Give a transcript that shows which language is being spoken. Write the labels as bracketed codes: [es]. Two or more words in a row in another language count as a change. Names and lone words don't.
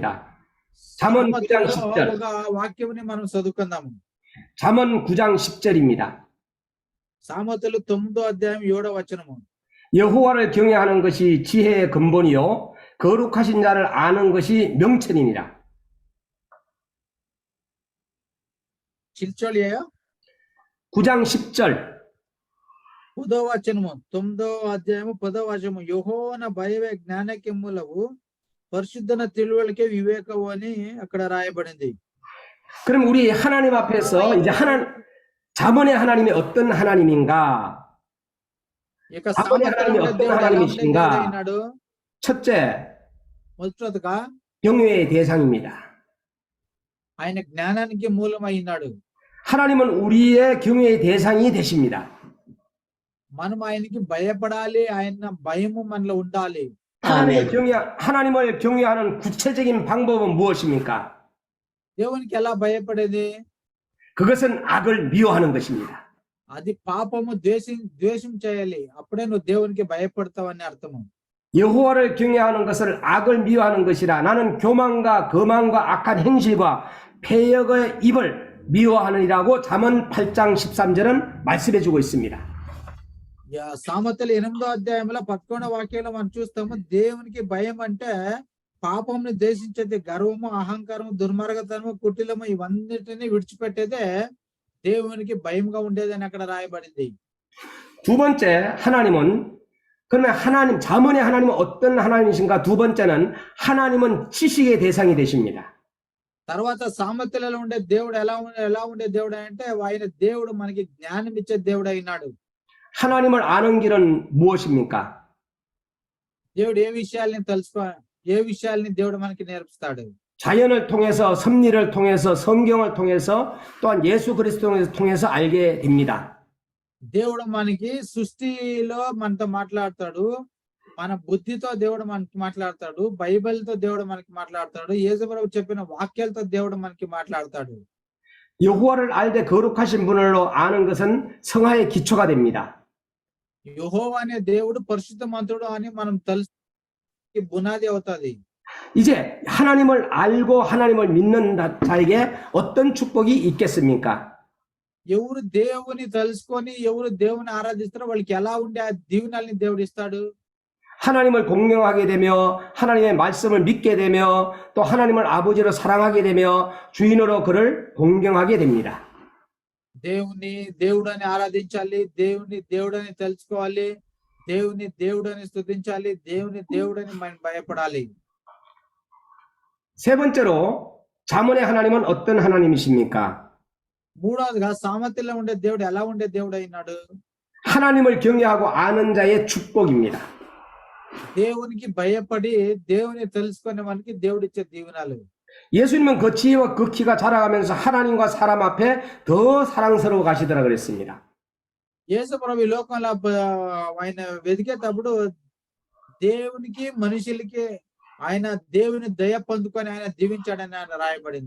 [ko] 잠언 9장 10절. [te] ఒక వాక్యంని మనం చదువుకుందాము. [ko] 잠언 9장 10절입니다. [te] సామెతలు 9వ అధ్యాయం 7వ వచనము. [ko] 여호와를 경외하는 것이 지혜의 근본이요 거룩하신 자를 아는 것이 명철이니라. 7절이에요? 9장 10절. [te] 10వ వచనము. 9వ అధ్యాయము 10వ వచనము. యెహోవాన భయమే జ్ఞానకి మూలము, పరిశుద్ధన తిಳುವಳಿಕೆ వివేకము అని అక్కడ రాయబడింది. [ko] 그럼 우리 하나님 앞에서 이제 잠언의 하나님이 어떤 하나님인가? [te] ఇక [ko] 잠언의 [te] సామెతలో [ko] 하나님이 [te] ఉండే [ko] 어떤 [te] దేవుడు ఎలా ఉండే దేవుడు [ko] 하나님이신가? [te] అయినాడు? [ko] 첫째, [te] మొదటగా [ko] 경외의 대상입니다. [te] ఆయన జ్ఞానానికి మూలమైనాడు. [ko] 하나님은 우리의 경외의 대상이 되십니다. [te] మనం ఆయనకి భయపడాలి, ఆయన భయము మనలో ఉండాలి. [ko] 하나님을 경외하는 구체적인 방법은 무엇입니까? [te] దేవునికి ఎలా భయపడేది? [ko] 그것은 악을 미워하는 것입니다. [te] అది పాపము ద్వేషం చేయాలి, అప్పుడే నువ్వు దేవునికి భయపడతావని అర్థము. [ko] 여호와를 경외하는 것을 악을 미워하는 것이라 나는 교만과 거만과 악한 행실과 패역의 입을 미워하느니라고 잠언 8장 13절은 말씀해 주고 있습니다. [te] సామెతలు 8వ అధ్యాయంలో 11వ వాక్యంలో మనం చూస్తాము, దేవునికి భయం అంటే పాపంని ద్వేషించేది, గర్వము, అహంకారము, దుర్మార్గతనము, కుటిలము ఇవన్నిటిని విడిచిపెట్టేదే దేవునికి భయంగా ఉండేదని అక్కడ రాయబడింది. [ko] 두 번째, 그러면 잠언의 하나님은 어떤 하나님이신가? 두 번째는 하나님은 지식의 대상이 되십니다. [te] తర్వాత సామెతలలో ఉండే దేవుడు ఎలా ఉండే దేవుడు అంటే ఆయన దేవుడు మనకి జ్ఞానం ఇచ్చే దేవుడు అయినాడు. [ko] 하나님을 아는 길은 무엇입니까? [te] దేవుడు ఏ విషయాల్ని దేవుడు మనకి నేర్పిస్తాడు? [ko] 자연을 통해서, 섭리를 통해서, 성경을 통해서, 또한 예수 그리스도를 통해서 알게 됩니다. [te] దేవుడు మనకి సృష్టిలో మనతో మాట్లాడతాడు, మన బుద్ధితో దేవుడు మనకి మాట్లాడతాడు, బైబిల్తో దేవుడు మనకి మాట్లాడతాడు, యేసుప్రభు చెప్పిన వాక్యాలతో దేవుడు మనకి మాట్లాడతాడు. [ko] 여호와를 알되 거룩하신 분으로 아는 것은 성화의 기초가 됩니다. [te] యెహోవా అనే దేవుడు పరిశుద్ధ మంతుడు అని మనం తెలుసు, పునాది అవుతుంది. [ko] 이제 하나님을 알고 하나님을 믿는 자에게 어떤 축복이 있겠습니까? [te] ఎవరు దేవుని తెలుసుకొని ఎవరు దేవుని ఆరాధిస్తారో వాళ్ళకి ఎలా ఉండే ఆ దీవెనల్ని దేవుడు ఇస్తాడు? [ko] 하나님을 공경하게 되며 하나님의 말씀을 믿게 되며 또 하나님을 아버지로 사랑하게 되며 주인으로 그를 공경하게 됩니다. [te] దేవుడని ఆరాధించాలి, దేవుడని తెలుసుకోవాలి, దేవుడని స్తుతించాలి, దేవుడని మనం భయపడాలి. [ko] 세 번째로 잠언의 하나님은 어떤 하나님이십니까? [te] మూడవదిగా సామెతలో ఉండే దేవుడు ఎలా ఉండే దేవుడు అయినాడు? [ko] 하나님을 경외하고 아는 자의 축복입니다. [te] దేవునికి భయపడి దేవుని తెలుసుకునే మనకి దేవుడిచ్చే దీవెనలు. [ko] 예수님은 그 지혜와 그 키가 자라가면서 하나님과 사람 앞에 더 사랑스러워 가시더라 그랬습니다. [te] యేసు ప్రభు ఈ లోకంలో ఆయన వెతికేటప్పుడు దేవునికి మనుషులకి ఆయన దేవుని దయ పొందుకొని ఆయన దీవించాడని ఆయన రాయబడింది.